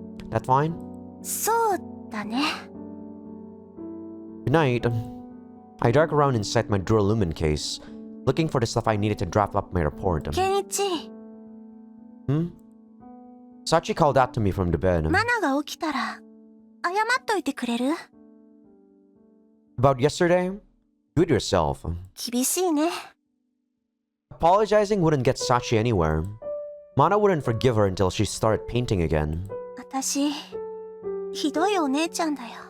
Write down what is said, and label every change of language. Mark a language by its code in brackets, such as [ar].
[en] That fine? [ja] そうだね。 [en] Good night. I dug around inside my Duralumin case, looking for the stuff I needed to draft up my report. [ja] ケンイチ、 [en] Sachi called out to me from the bed. [ja] マナが起きたら謝っといてくれる？ [en] About yesterday? Do it yourself. [ja] 厳しいね。 [en] Apologizing wouldn't get Sachi anywhere. Mana wouldn't forgive her until she started painting again. [ja] 私、ひどいお姉ちゃんだよ。